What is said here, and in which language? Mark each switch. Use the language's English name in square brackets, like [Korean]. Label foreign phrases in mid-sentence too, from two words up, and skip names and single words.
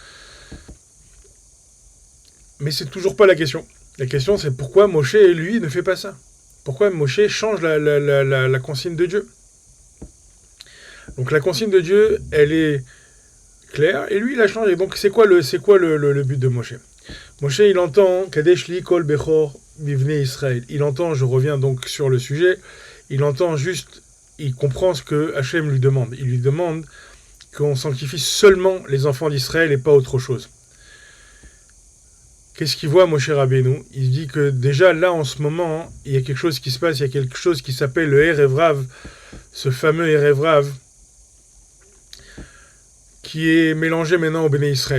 [French] Mais c'est toujours pas la question. La question, c'est pourquoi Moshe, lui, ne fait pas ça. Pourquoi Moshe change la consigne de Dieu. Donc la consigne de Dieu, elle est claire, et lui, il a changé. Donc c'est quoi le but de Moshe? Moshe, il entend [Hebrew] קדש לי כל בכור מבני ישראל. [French] Il entend, je reviens donc sur le sujet, il entend juste, il comprend ce que Hachem lui demande. Il lui demande qu'on sanctifie seulement les enfants d'Israël et pas autre chose. Qu'est-ce qu'il voit, Moshe Rabbeinu? Il dit que déjà là, en ce moment, il y a quelque chose qui se passe, il y a quelque chose qui s'appelle le [Hebrew] ערב רב, [French] ce fameux [Hebrew] ערב רב, [French] qui est mélangé maintenant au [Hebrew] בני ישראל.